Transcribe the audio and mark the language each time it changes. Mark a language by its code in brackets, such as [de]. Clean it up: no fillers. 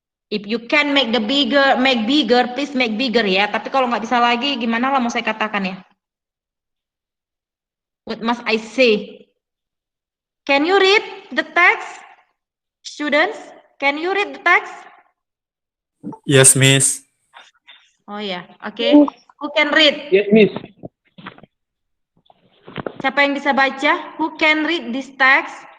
[en] If you can make bigger, please make bigger ya. [id] Tapi kalau nggak bisa lagi, gimana lah mau saya katakan ya? [en] What must I say? Can you read the text, students? Can you read the text? Yes, Miss. Oh ya, okay. Who can read? Yes, Miss. [id] Siapa yang bisa baca? [en] Who can read this text?